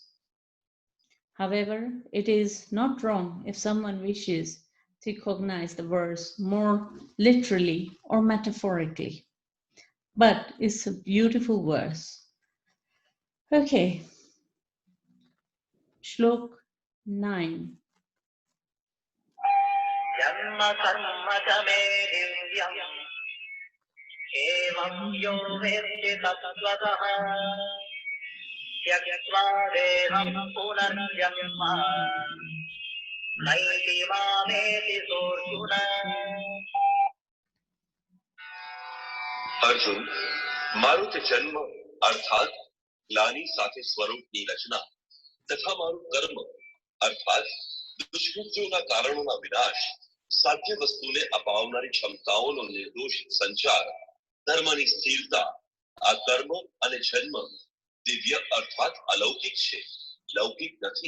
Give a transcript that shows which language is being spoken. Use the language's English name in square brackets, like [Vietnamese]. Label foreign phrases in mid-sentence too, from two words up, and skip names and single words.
[English] However, it is not wrong if someone wishes to cognize the verse more literally or metaphorically. But it's a beautiful verse. Okay, Shlok 9. [Sanskrit] जन्म कर्म च मे दिव्यम् एवं यो वेत्ति तत्त्वतः त्यक्त्वा देहं पुनर्जन्म नैति मामेति सोऽर्जुन. [Gujarati] અર્જુન, મારો તે જન્મ અર્થાત ગ્લાની સાથે સ્વરૂપની રચના તથા મારું કર્મ અર્થાત દુષ્કૃત્યોના કારણોના વિનાશ, સાધ્ય વસ્તુને અપાવનારી ક્ષમતાઓનો નિર્દોષ સંચાર, ધર્મની સ્થિરતા, આ કર્મ અને જન્મ દિવ્ય અર્થાત અલૌકિક છે, લૌકિક નથી.